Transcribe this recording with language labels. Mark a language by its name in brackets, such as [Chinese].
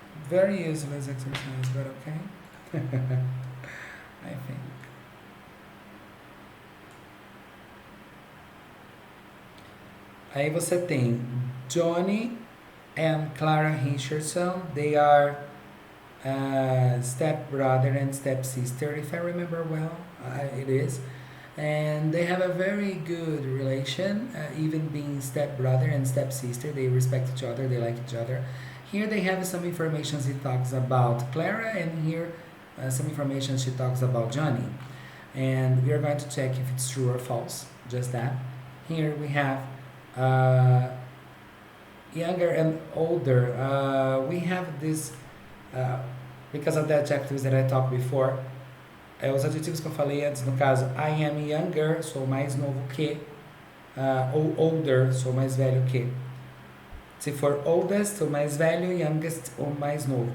[English] Very useless exercise, but okay. I think. [Portuguese] Aí você tem Johnny and Clara Richardson. [English] They are step brother and step sister, if I remember well. It is. and they have a very good relation, even being stepbrother and stepsister. They respect each other, they like each other. Here they have some information. He talks about Clara, and here some information she talks about Johnny. And we are going to check if it's true or false. Just that. Here we have uh, younger and older. We have this, uh, because of the adjectives that I talked before. [Portuguese] Os adjetivos que eu falei antes, no caso, [English] I am younger, [Portuguese] sou mais novo que, ou older, sou mais velho que. Se for oldest, o mais velho, youngest, o mais novo.